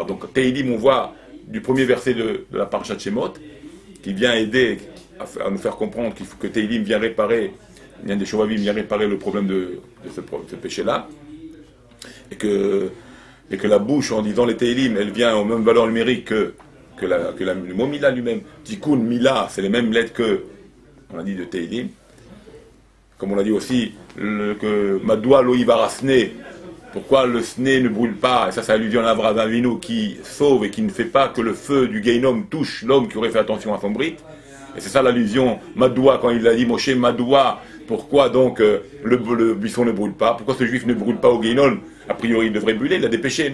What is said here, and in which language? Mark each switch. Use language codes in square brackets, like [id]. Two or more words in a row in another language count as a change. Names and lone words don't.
[fr] Donc, Teilim, on voit du premier verset de la Parashat Shemot, qui vient aider à nous faire comprendre que Teilim vient réparer, des Shovavim vient réparer le problème de ce péché-là, et que la bouche, en disant les Teilim, elle vient aux mêmes valeurs numériques que le mot Mila lui-même. Tikkun, Mila, c'est les mêmes lettres que, on a dit, de Teilim. Comme on a dit aussi, que [he] מדוע לא יבער הסנה, [fr] Pourquoi le sné ne brûle pas? Et ça, c'est allusion à Avraham Avinu qui sauve et qui ne fait pas que le feu du Gehinom touche l'homme qui aurait fait attention à son brite. Et c'est ça l'allusion, Madoua, quand il a dit Moshe Madoua, pourquoi donc le buisson ne brûle pas? Pourquoi ce juif ne brûle pas au Gehinom? A priori, il devrait brûler, il a des péchés.